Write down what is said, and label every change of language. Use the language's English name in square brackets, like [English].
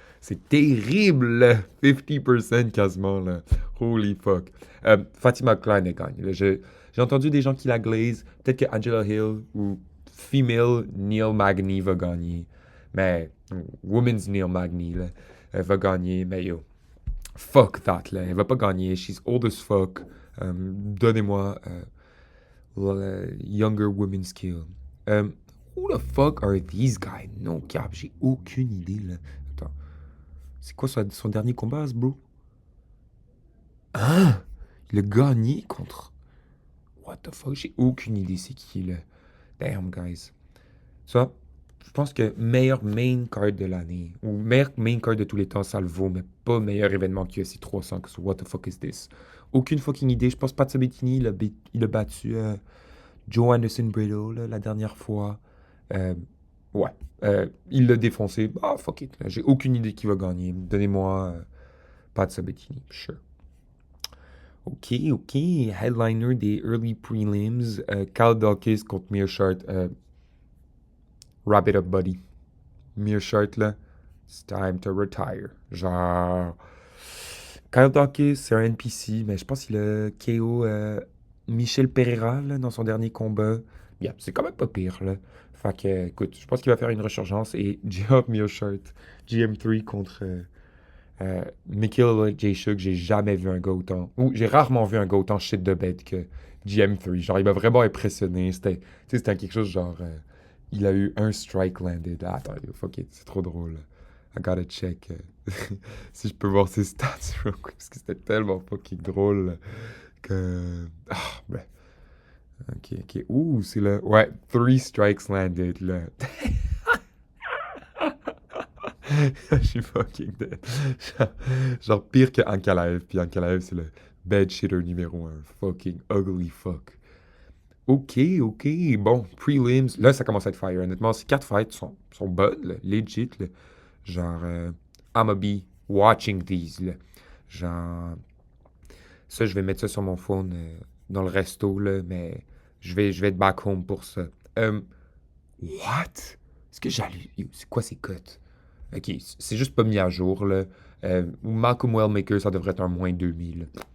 [French] C'est terrible, là. 50% quasiment, là. [English] Holy fuck. [French] Fatima Klein, elle gagne. Là. J'ai entendu des gens qui la glaze. Peut-être que Angela Hill ou female Neil Magny va gagner. Mais women's Neil Magny, là, elle va gagner. Mais [English] yo, fuck that, [French] là. Elle va pas gagner. [English] She's old as fuck. [French] Donnez-moi [English] younger women's skill. Who the fuck are these guys? [French] Non, cap, j'ai aucune idée, là. Attends. C'est quoi son dernier combat, ce bro? Hein? Il a gagné contre. [English] What the fuck? [French] J'ai aucune idée c'est qui, là. [English] Damn, guys. [French] Ça, je pense que meilleur main card de l'année, ou meilleur main card de tous les temps, ça le vaut, mais pas meilleur événement qu'UFC 300, que [English] what the fuck is this? [French] Aucune fucking idée. Je pense pas de Sabatini, il a battu Joe Anderson Brito la dernière fois. Euh, ouais. Il l'a défoncé. [English] Ah, fuck it. [French] J'ai aucune idée qui va gagner. Donnez-moi Pat Sabatini. [English] Sure. [French] Ok, ok. Headliner des early prelims. [English] Kyle Dawkins contre Mearshart. Wrap it up, buddy. Mearshart, là, it's time to retire. [French] Genre, Kyle Dawkins, c'est un NPC, mais je pense qu'il a KO Michel Pereira là, dans son dernier combat. Yeah, c'est quand même pas pire, là. Fait que, écoute, je pense qu'il va faire une resurgence et Geoff Mearshart, GM3 contre Mikhail J. Shug, j'ai jamais vu un gars autant. Ou j'ai rarement vu un gars autant shit de bête que GM3. Genre, il m'a vraiment impressionné. C'était quelque chose genre. Il a eu un strike landed. Ah, attends, fuck it, c'est trop drôle. [English] I gotta check [French] si je peux voir ses stats [English] real quick, [French] parce que c'était tellement fucking drôle que. Ah, ben. Ok, ok. Ouh, c'est le. Ouais, [English] three strikes landed, [French] là. Je suis fucking dead. Genre pire que Ankalaev. Puis Ankalaev, c'est le [English] bed shitter [French] numéro un. [English] Fucking ugly fuck. [French] Ok, ok. Bon, prelims. Là, ça commence à être fire. Honnêtement, ces 4 fights sont bonnes, là, legit. Là. [English] Genre, I'ma be watching these. [French] Là. Genre, ça, je vais mettre ça sur mon phone dans le resto, là, mais je vais être [English] back home [French] pour ça. Euh, what? Est-ce que j'allais. C'est quoi ces cotes? Ok, c'est juste pas mis à jour, là. Malcolm Wellmaker, ça devrait être un moins 2000.